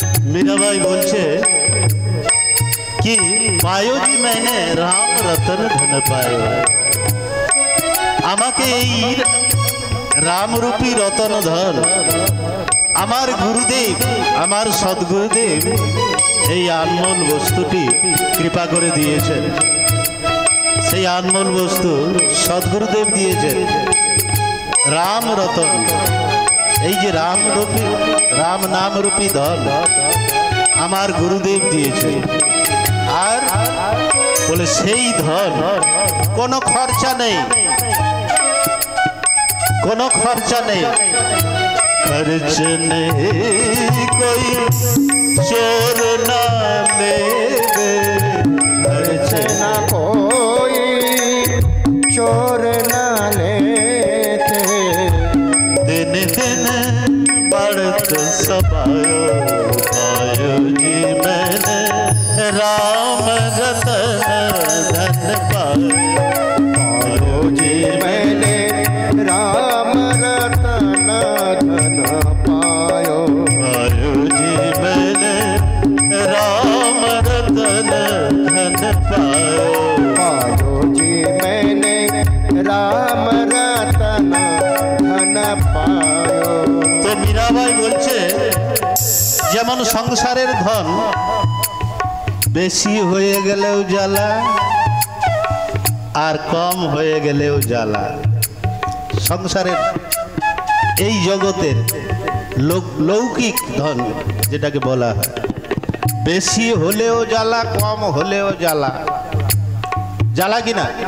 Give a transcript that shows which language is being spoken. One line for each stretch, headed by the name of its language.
Hindi: मीराबाई बोलছে कि पायो जी मैंने राम रतन धन पायो।
Bangla: আমাকে এই রামরূপী রতন ধন আমার গুরুদেব, আমার সদ্গুরুদেব এই আনমোল বস্তুটি কৃপা করে দিয়েছেন। সেই আনমোল বস্তু সদ্গুরুদেব দিয়েছেন রাম রতন। এই যে রামরূপী রাম নামরূপী ধন আমার গুরুদেব দিয়েছেন। আর বলে সেই ধন কোনো খরচা নেই, কোনো খরচা নেই।
Hindi: खर्च नहीं कोई चोर ना ले दे, खर्च न कोई चोर न लेते। दिन दिन बढ़त सबायो। पायो जी मैंने राम रतन धन पायो। पायो जी मैंने राम रतन धन पायो। पायो जी मैंने राम रतन धन पायो। पायो जी मैंने राम रतन धन पायो।
Bangla: তো মীরাবাই বলছে যেমন সংসারের ধন বেশি হয়ে গেলেও জ্বালা, আর কম হয়ে গেলেও জ্বালা। সংসারের এই জগতের লৌকিক ধন যেটাকে বলা হয়, বেশি হলেও জ্বালা, কম হলেও জ্বালা। জ্বালা কিনা?